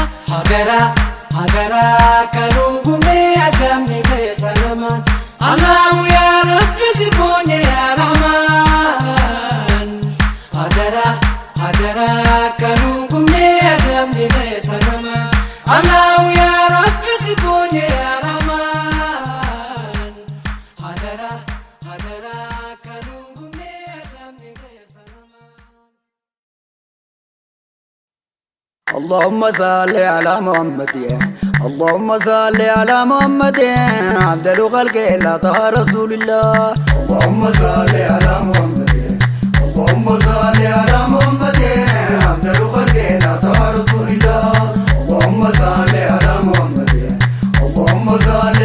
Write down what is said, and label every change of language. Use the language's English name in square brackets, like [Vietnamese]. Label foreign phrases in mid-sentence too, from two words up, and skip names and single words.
[Oromo] hadaraa kanuun gumnee azaabni keessa namaan [Arabic] الله يا رب [Oromo] si boonye [Arabic] يا رحمن [Oromo] hadaraa kanuun gumnee azaabni keessa namaan [Arabic] الله يا رب [Oromo] si boonye [Arabic] يا رحمن [Oromo] hadaraa kanuun gumnee azaabni keessa namaan [Arabic] اللهم صل على محمد اللهم صل على محمد عبد خلق الله طه رسول الله اللهم صل على محمد اللهم صل على محمد عبد خلق الله طه رسول الله اللهم صل على محمد اللهم صل